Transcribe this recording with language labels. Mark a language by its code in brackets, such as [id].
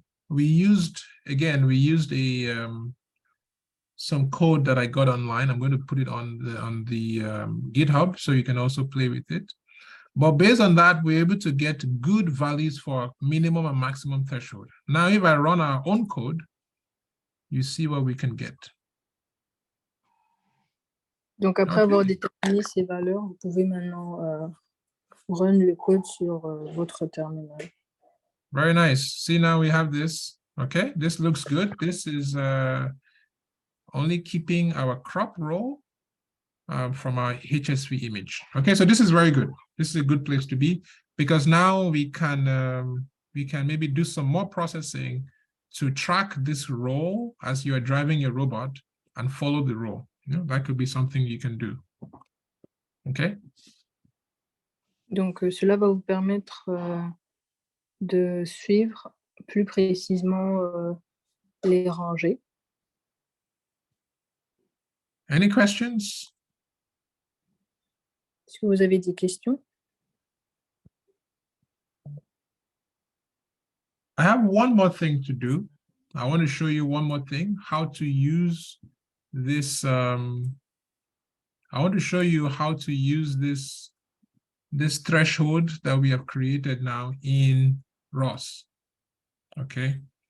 [en] We used a some code that I got online. I'm going to put it on the GitHub so you can also play with it. But based on that, we're able to get good values for minimum and maximum threshold. Now, if I run our own code, you see what we can get. [fr] Donc, après avoir déterminé ces valeurs, vous pouvez maintenant run le code sur votre terminal. [en] Very nice. See, now we have this. Okay, this looks good. This is only keeping our crop row from our HSV image. Okay, so this is very good. This is a good place to be, because now we can maybe do some more processing to track this row as you are driving your robot and follow the row. You know, that could be something you can do. Okay. [fr] Donc, cela va vous permettre de suivre plus précisément les rangées. [en] Any questions? [fr] Est-ce que vous avez des questions? [en] I have one more thing to do. I want to show you one more thing, how to use this. I want to show you how to use this threshold that we have created now in ROS. Okay.